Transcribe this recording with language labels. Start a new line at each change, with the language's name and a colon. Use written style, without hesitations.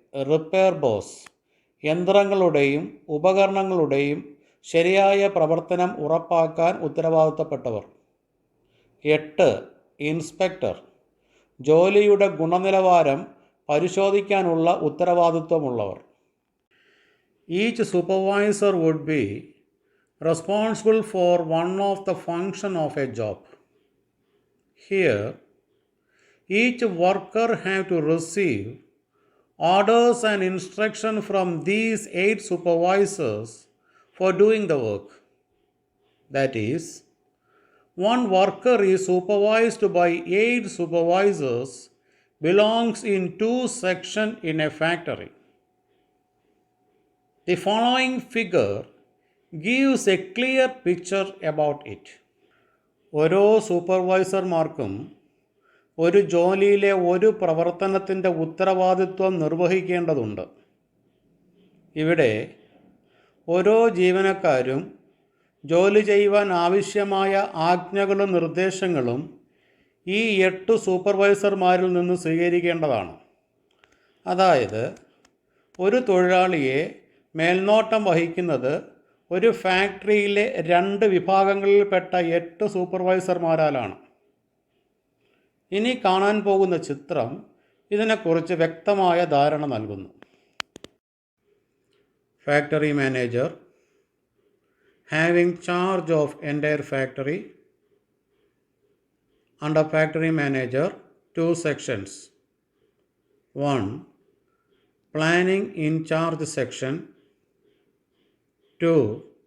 Malayalam: Repair boss യന്ത്രങ്ങളുടെയും ഉപകരണങ്ങളുടെയും ശരിയായ പ്രവർത്തനം ഉറപ്പാക്കാൻ ഉത്തരവാദിത്തപ്പെട്ടവർ. 8. ഇൻസ്പെക്ടർ ജോലിയുടെ ഗുണനിലവാരം പരിശോധിക്കാനുള്ള ഉത്തരവാദിത്വമുള്ളവർ.
English: Each supervisor would be responsible for one of the function of a job. Here, each worker have to receive orders and instruction from these 8 supervisors for doing the work. That is, one worker is supervised by 8 supervisors belongs in 2 sections in a factory. The following figure gives a clear picture about it.
Malayalam: ഓരോ സൂപ്പർവൈസർമാർക്കും ഒരു ജോലിയിലെ ഒരു പ്രവർത്തനത്തിൻ്റെ ഉത്തരവാദിത്വം നിർവഹിക്കേണ്ടതുണ്ട്. ഇവിടെ ഓരോ ജീവനക്കാരും ജോലി ചെയ്യുവാൻ ആവശ്യമായ ആജ്ഞകളും നിർദ്ദേശങ്ങളും ഈ 8 സൂപ്പർവൈസർമാരിൽ നിന്ന് സ്വീകരിക്കേണ്ടതാണ്. അതായത് ഒരു തൊഴിലാളിയെ മേൽനോട്ടം വഹിക്കുന്നത് ഒരു ഫാക്ടറിയിലെ 2 വിഭാഗങ്ങളിൽപ്പെട്ട 8 സൂപ്പർവൈസർമാരാലാണ്. ഇനി കാണാൻ പോകുന്ന ചിത്രം ഇതിനെക്കുറിച്ച് വ്യക്തമായ ധാരണ നൽകുന്നു. Factory manager,
English: having charge of entire factory. Under factory manager, 2 sections. 1. Planning in charge section. 2.